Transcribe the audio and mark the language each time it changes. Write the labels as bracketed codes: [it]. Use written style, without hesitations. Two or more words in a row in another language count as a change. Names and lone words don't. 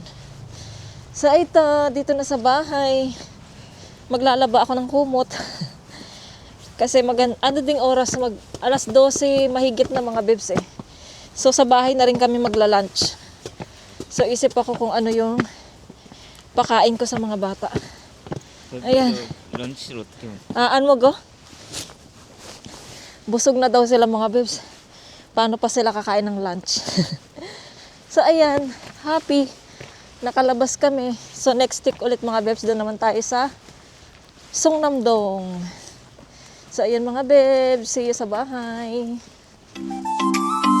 [tl] So ito, dito na sa bahay, maglalaba ako ng kumot. Kasi ano ding oras, alas 12 mahigit na mga babes eh. So sa bahay na rin kami magla-lunch. So isip ako kung ano yung pakain ko sa mga bata. Ayan. [ko] 런치를 어떻게 먹어? [tl] Ano mo go? Busog na daw sila mga babes. Paano pa sila kakain ng lunch? So ayan, happy. Nakalabas kami. So next week ulit mga babes, doon naman tayo sa Sungnam-dong. So ayan mga babes, [en] see you [tl] sa bahay.